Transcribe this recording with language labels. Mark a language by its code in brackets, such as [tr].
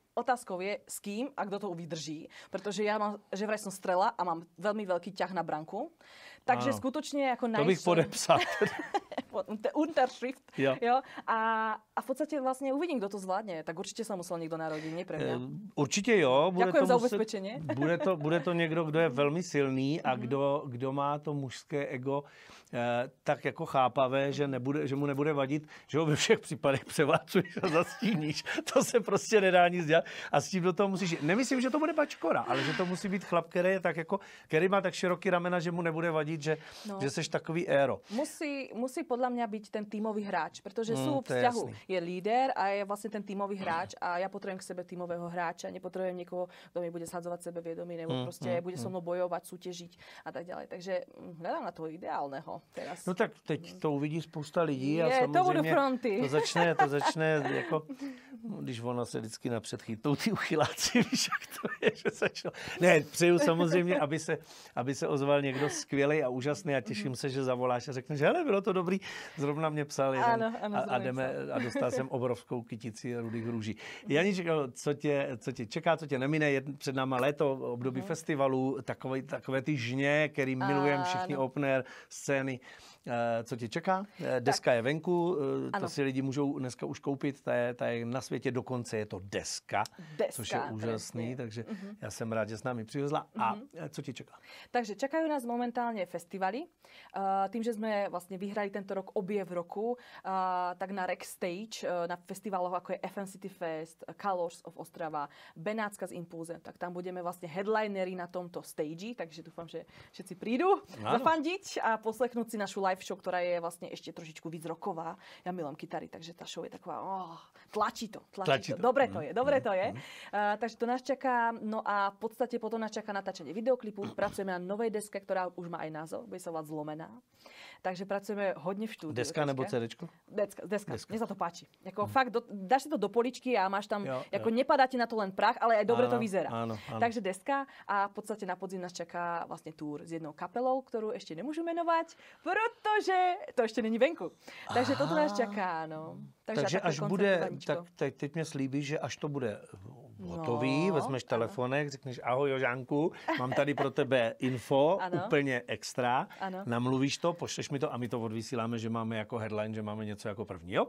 [sk] Otázkou je, s kým a kto to vydrží. Pretože ja mám, že vraj som strela a mám veľmi veľký ťah na branku. Takže skutočne ako [cs] To bych podepsal. [sk] Unterschrift. Jo. A v podstate vlastne uvidím, kto to zvládne. Tak určite sa musel niekto narodiť, nie pre mňa. [cs] Určitě jo. [sk] Ďakujem za ubezpečenie. [cs] Bude to někdo, kdo je velmi silný a kdo má to mužské ego tak jako chápavé, že mu nebude vadit, že ho ve všech případech převálcuješ a zastíníš. To se prostě nedá nic dělat. A s tím do toho musíš... Nemyslím, že to bude bačkora, ale že to musí být chlap, který má tak široký ramena, že mu nebude vadit, že seš takový éro. [sk] Musí podľa mňa byť ten tímový hráč, pretože sú v vzťahu. Je líder a je vlastne ten tímový hráč a ja potrebujem k sebe tímového hráča, nepotrebujem niekoho, kto mi bude sadzovať sebevedomie, nebo proste bude so mnou bojovať, súťažiť a tak ďalej. Takže hľadám na toho ideálneho teraz. [cs] No tak teď to uvidí spousta lidí a samozřejmě to budou fronty. To začne jako, když ona se vždycky napřed chytou ty uchyláci, víš, jak to je, že začal. Ne, přeju samozřejmě, aby se ozval někdo skvělej a úžasný a těším se, že zavoláš a řekneš, hele, bylo to dobrý, zrovna mě psal jeden a jdeme a dostal jsem obrovskou kytici rudých růží. Janičko, co tě čeká, co tě nemine, před náma léto, období festivalů, takové ty žně, který milujeme všichni, open air, scény. co tě čeká? Deska je venku, to si lidi můžou dneska už koupit, ta je na světě, dokonce je to deska což je úžasný, takže já jsem rád, že s námi přivezla. A co ti čeká? [sk] Takže čakajú nás momentálne festivaly. Tým, že sme vlastne vyhrali tento rok Objev roku, tak na Rex Stage, na festivaloch ako je FM City Fest, Colors of Ostrava, Benátska z Impulze, tak tam budeme vlastne headlinery na tomto stage, takže dúfam, že všetci prídu zafandiť a poslechnúť si našu live show, ktorá je vlastne ešte trošičku víc roková. Ja milujem kytary, takže tá show je taková, tlačí to. Dobre to je. Takže to nás čaká. No a v podstate potom nás čaká natáčanie videoklipu. Pracujeme na novej deske, ktorá už má aj názov, bude sa volať Zlomená. Takže pracujeme hodne v štúdiu. [cs] Deska nebo CDčko? [sk] Deska. Mne sa to páči. Jako fakt, dáš si to do poličky a máš tam, nepadá ti na to len prach, ale aj dobre to vyzerá. Áno. Takže deska a v podstate na podzim nás čaká vlastne túr s jednou kapelou, ktorú ešte nemôžu menovať, pretože to ešte není venku. Takže toto nás čaká, no. [cs] Takže až bude, tak teď mě slíbíš, že až to bude hotový, vezmeš telefonek, řekneš ahoj Jožánku, mám tady pro tebe info, úplně extra, namluvíš to, pošleš mi to a my to odvysíláme, že máme jako headline, že máme něco jako první, jo?